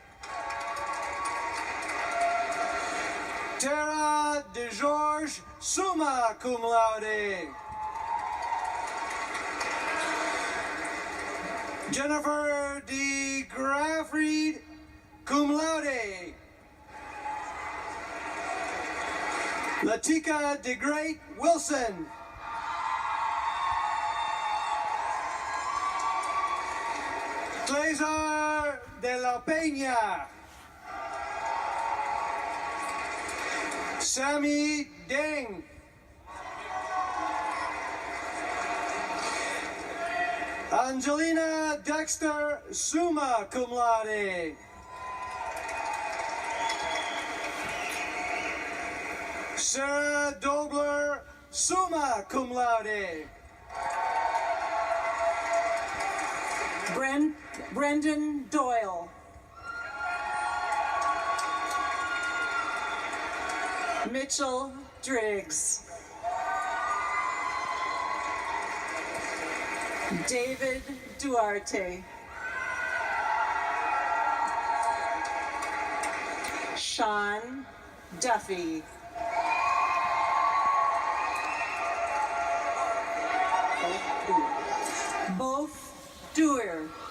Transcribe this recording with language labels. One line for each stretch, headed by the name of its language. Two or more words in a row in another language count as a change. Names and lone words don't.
English: Tara DeGeorge,
Latin: summa cum laude.
English: Jennifer D. Graffried,
Latin: cum laude.
English: Latika DeGreat Wilson. Cesar de la Peña. Sammy Deng. Angelina Dexter,
Latin: summa cum laude.
English: Sarah Dobler,
Latin: summa cum laude.
English: Brendan Doyle. Mitchell Driggs. David Duarte. Sean Duffy. Both Doer.